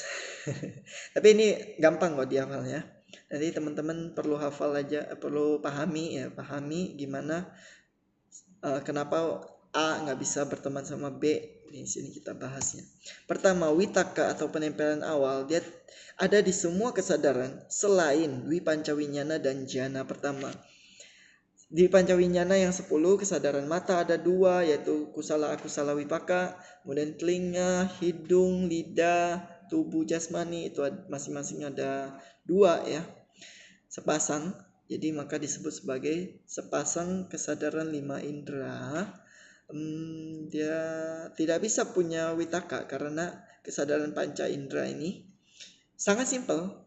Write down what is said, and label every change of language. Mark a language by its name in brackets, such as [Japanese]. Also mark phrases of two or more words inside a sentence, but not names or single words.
[Indonesian] Tapi ini gampang kok dihafalnya. Nanti teman-teman perlu hafal aja, perlu pahami gimana kenapa A nggak bisa berteman sama B. Di sini kita bahasnya. Pertama, witaka atau penempelan awal dia ada di semua kesadaran selain wipancawinyana dan jana pertama. Di pancawinyana yang 10 kesadaran mata ada 2 yaitu [Pali] kusala akusala wipaka, [Indonesian] kemudian telinga, hidung, lidah, tubuh jasmani itu masing-masing ada 2 ya. Sepasang. Jadi maka disebut sebagai sepasang kesadaran 5 indera. Dia tidak bisa punya witaka karena kesadaran panca indera ini sangat simpel.